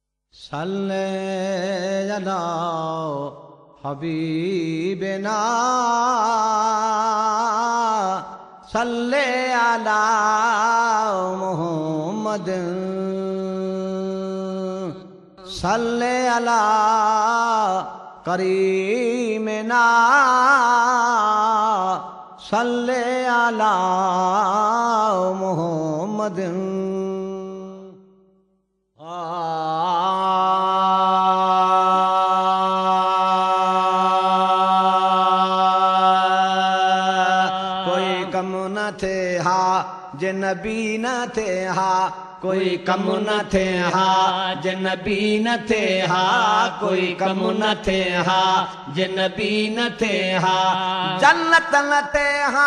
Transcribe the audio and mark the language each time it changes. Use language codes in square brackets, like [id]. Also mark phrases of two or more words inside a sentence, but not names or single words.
[ar] صل على حبيبنا، صل على محمد، صل على كريمنا، صل على محمد. [sd] जे नबी न थे हा कोई कम न थे हा जे नबी न थे हा कोई कम न थे हा जे नबी न थे हा जन्नत न थे हा